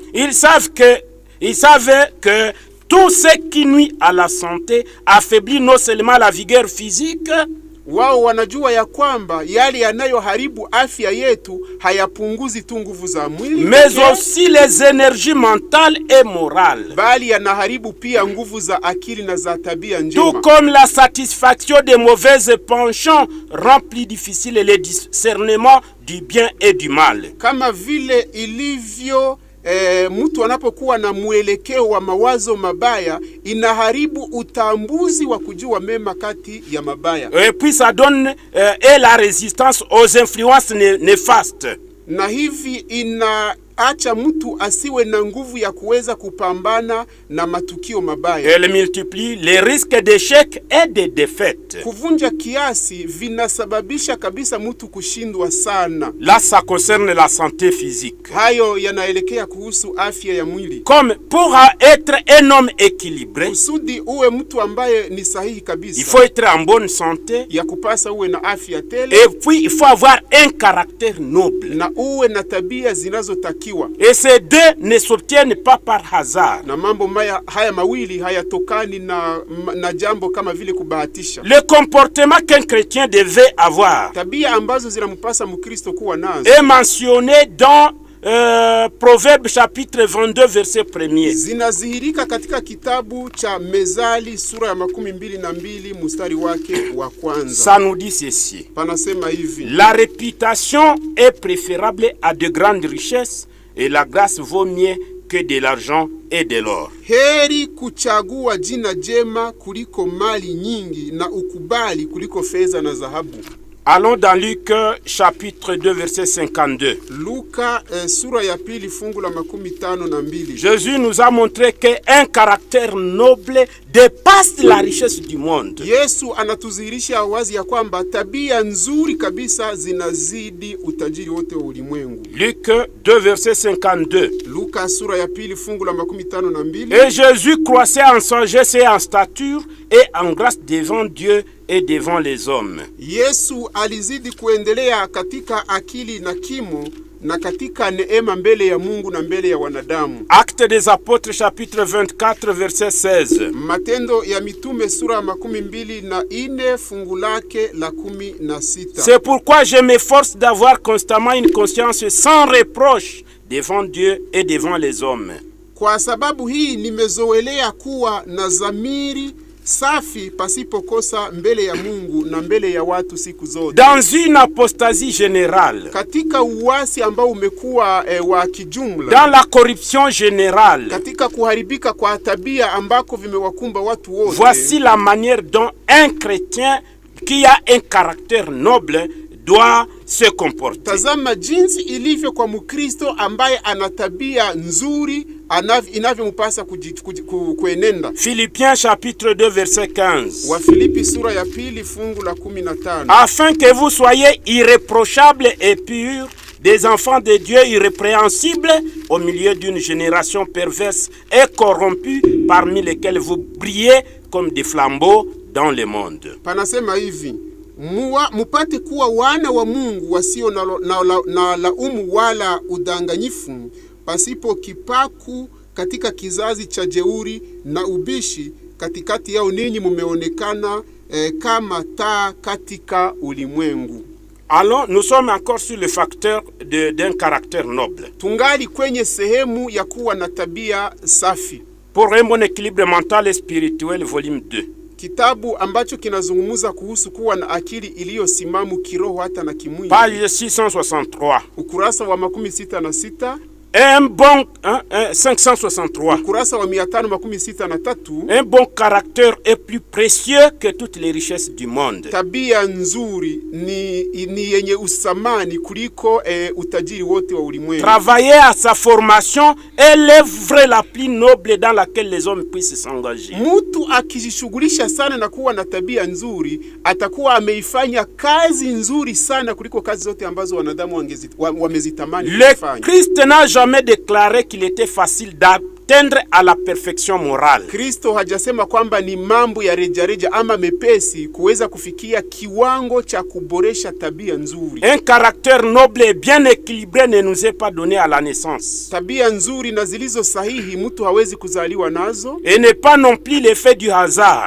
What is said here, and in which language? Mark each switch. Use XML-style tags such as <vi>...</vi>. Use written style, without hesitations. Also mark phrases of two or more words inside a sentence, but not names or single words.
<fr>Ils savaient que tout ce qui nuit à la santé affaiblit non seulement la vigueur physique.</fr> <sw>Wao wanajua ya kwamba yale yanayoharibu afya yetu hayapunguzi tu nguvu za mwili,</sw> <fr>mais aussi les énergies mentales et morales,</fr> <sw>bali yanaharibu pia nguvu za akili na za tabia njema.</sw> <fr>Tout comme la satisfaction des mauvaises penchants rend plus difficile le discernement du bien et du mal.</fr> <sw>Kama vile ilivyo mtu anapokuwa na mwelekeo wa mawazo mabaya, inaharibu utambuzi wa kujua mema kati ya mabaya.</sw> <fr>Et puis ça donne et la résistance aux influences néfastes.</fr> <sw>Na hivi inaacha mtu asiwe na nguvu ya kuweza kupambana na matukio mabaya.</sw> <fr>Elle multiplie les risques d'échec et de défaite.</fr> <sw>Kuvunja kiasi vinasababisha kabisa mtu kushindwa sana.</sw> <fr>Là ça concerne la santé physique.</fr> <sw>Hayo yanaelekea kuhusu afya ya mwili.</sw> <fr>Comme pour être un homme équilibré,</fr> <sw>Kusudi uwe mtu ambaye ni sahihi kabisa,</sw> <fr>il faut être en bonne santé,</fr> <sw>ya kupasa uwe na afya tele,</sw> <fr>et puis il faut avoir un caractère noble.</fr> <sw>na uwe na tabia zinazotakiwa.</sw> <fr>Et ces deux ne s'obtiennent pas par hasard.</fr> <sw>Na mambo haya mawili hayatokani na jambo kama vile kubahatisha.</sw> <fr>Le comportement qu'un chrétien devait avoir</fr> <sw>Tabia ambazo zinampasa Mkristo kuwa nazo</sw> <fr>est mentionné dans Proverbe chapitre 22 verset 1er.</fr> <sw>zinazihirika katika kitabu cha Mezali sura ya 22 mstari wake wa kwanza.</sw> <fr>Ça nous dit ceci:</fr> <sw>Panasema hivi:</sw> <fr>la réputation est préférable à de grandes richesses et la grâce vaut mieux que de l'argent et de l'or.</fr> <sw>Heri kuchagua jina jema kuliko mali nyingi, na ukubali kuliko fedha na dhahabu.</sw> <fr>Allons dans Luc chapitre 2 verset 52.</fr> <sw>Luka sura ya pili fungu la 52.</sw> <fr>Jésus nous a montré qu'un caractère noble dépasse la richesse du monde.</fr> <sw>Yesu anatuzihirisha wazi ya kwamba tabia nzuri kabisa zinazidi utajiri wote wa ulimwengu.</sw> <fr>Luc 2 verset 52.</fr> <sw>Luka sura ya pili fungu la 52.</sw> <fr>Et Jésus croissait en sagesse et en stature et en grâce devant Dieu et devant les hommes.</fr> <sw>Yesu alizidi kuendelea katika akili na kimo na katika neema mbele ya Mungu na mbele ya wanadamu.</sw> <fr>Actes des Apôtres chapitre 24 verset 16.</fr> <sw>Matendo ya Mitume sura ya 24 fungu lake la 16.</sw> <fr>C'est pourquoi je m'efforce d'avoir constamment une conscience sans reproche devant Dieu et devant les hommes.</fr> <sw>Kwa sababu hii nimezoelea kuwa na dhamiri safi pasipokosa mbele ya Mungu na mbele ya watu siku zote.</sw> <fr>Dans une apostasie générale,</fr> <sw>Katika uasi ambao umekuwa wa kijumla,</sw> <fr>dans la corruption générale,</fr> <sw>katika kuharibika kwa tabia ambako vimewakumba watu wote,</sw> <fr>voici la manière dont un chrétien qui a un caractère noble doit se comporter.</fr> <sw>Tazama jinsi ilivyo kwa Mkristo ambaye ana tabia nzuri inavyompasa kuenenda.</sw> <fr>Philippiens chapitre 2 verset 15.</fr> <sw>Wa Filipi sura ya pili fungu la 15.</sw> <fr>Afin que vous soyez irréprochables et purs, des enfants de Dieu irrépréhensibles au milieu d'une génération perverse et corrompue, parmi lesquels vous brillez comme des flambeaux dans le monde.</fr> <sw>Panasema hivi: mupate kuwa wana wa Mungu wasio na laumu wala udanganyifu, pasipo kipaku katika kizazi cha jeuri na ubishi, katikati yao ninyi mumeonekana kama taa katika ulimwengu.</sw> <fr>Alors, nous sommes encore sur le facteur d'un caractère noble.</fr> <sw>Tungali kwenye sehemu ya kuwa na tabia safi.</sw> <fr>Pour un bon équilibre mental et spirituel, volume 2.</fr> <sw>Kitabu ambacho kinazungumza kuhusu kuwa na akili iliyosimama kiroho hata na kimwili.</sw> <fr>Page 663.</fr> <sw>Ukurasa wa 66.</sw> <fr>Un bon 563.</fr> <sw>Ukurasa wa 563.</sw> <fr>Un bon caractère est plus précieux que toutes les richesses du monde.</fr> <sw>Tabia nzuri ni yenye usamani kuliko utajiri wote wa ulimwengu.</sw> <fr>Travailler à sa formation est l'œuvre la plus noble dans laquelle les hommes puissent s'engager.</fr> <sw>Mtu akijishughulisha sana na kuwa na tabia nzuri, atakuwa ameifanya kazi nzuri sana kuliko kazi zote ambazo wanadamu wamezitamani kufanya.</sw> <fr>Le Christ n'a jamais déclaré qu'il était facile atteindre à la perfection morale.</fr> <sw>Kristo hajasema kwamba ni mambo ya rejareja ama mepesi kuweza kufikia kiwango cha kuboresha tabia nzuri.</sw> <fr>Un caractère noble et bien équilibré ne nous est pas donné à la naissance.</fr> <sw>Tabia nzuri na zilizo sahihi mtu hawezi kuzaliwa nazo.</sw> <fr>Et n'est pas non plus l'effet du hasard.</fr>